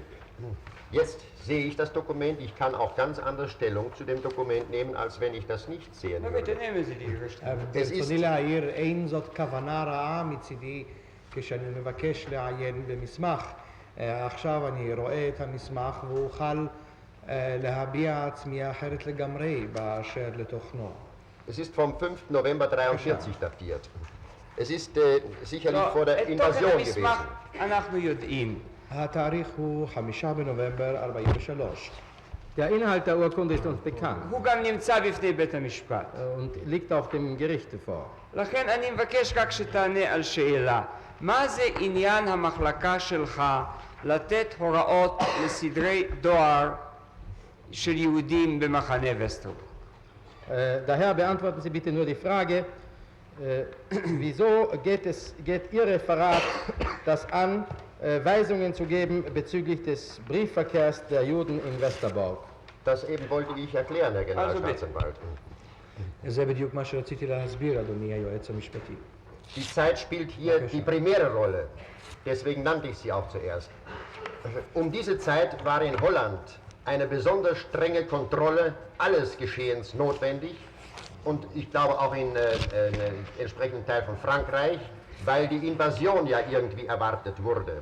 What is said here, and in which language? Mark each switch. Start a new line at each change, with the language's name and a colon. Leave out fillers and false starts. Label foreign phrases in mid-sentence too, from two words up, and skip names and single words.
German: Jetzt sehe ich das Dokument, ich kann auch ganz anders Stellung zu dem Dokument nehmen, als wenn ich das nicht sehen würde. bitte nehmen Sie die Richtung.
Hebrew: ברצוני להעיר, אין זאת כוונה רעה מצידי כשאני מבקש לעיין במסמך. עכשיו אני רואה את המסמך ואוכל להביע עצמי אחרת לגמרי באשר לתוכנו.
German: Es ist vom 5. November 43 datiert. Es ist sicherlich vor der Invasion gewesen.
Hebrew: אנחנו יודעים. התאריך הוא 5 בנובמבר 43.
German: Der Inhalt der Urkunde ist uns bekannt
Hebrew: הוא גם נמצא בפני בית המשפט.
German: und liegt auch dem Gericht vor.
Hebrew: לכן אני מבקש רק שתענה על שאלה. מה זה עניין המחלקה שלך לתת הוראות לסדרי דואר של יהודים במחנה וסטרברוק?
German: Daher beantworten Sie bitte nur die Frage, wieso geht Ihr Referat das an, Weisungen zu geben bezüglich des Briefverkehrs der Juden in Westerbork? Das eben wollte ich erklären, Herr Generalstaatsanwalt.
Hebrew: זה בדיוק מה שרציתי להסביר, אדוני היועץ המשפטי.
German: Die Zeit spielt hier die primäre Rolle, deswegen nannte ich sie auch zuerst. Um diese Zeit war in Holland eine besonders strenge Kontrolle alles Geschehens notwendig und ich glaube auch in entsprechenden Teil von Frankreich, weil die Invasion ja irgendwie erwartet wurde.